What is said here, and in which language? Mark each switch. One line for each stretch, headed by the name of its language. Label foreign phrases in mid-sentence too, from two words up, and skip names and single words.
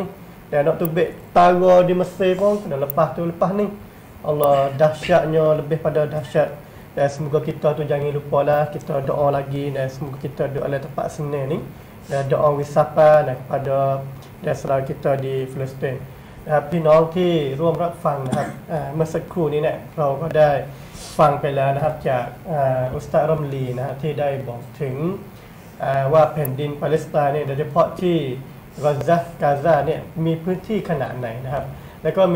Malay: Dan nak tubik tara di Mesir pun kena lepas ni. Allah dahsyatnya lebih pada dahsyat. Dan semoga kita tu jangan lupalah kita doa lagi dan semoga kita doa dalam tempat Senin ni. Dan doa wisapa dan kepada dan saudara kita di Palestin.
Thai: พี่น้องที่ร่วมรับฟังนะครับเมื่อสักครู่นี้เนี่ยเราก็ได้ฟังไปแล้วนะครับจากอุสตารัมลีนะครับที่ได้บอก ถึงว่าแผ่นดินปาเลสไตน์เนี่ยโดยเฉพาะที่กาซาเนี่ยมีพื้นที่ขนาดไหนนะครับแล้วก็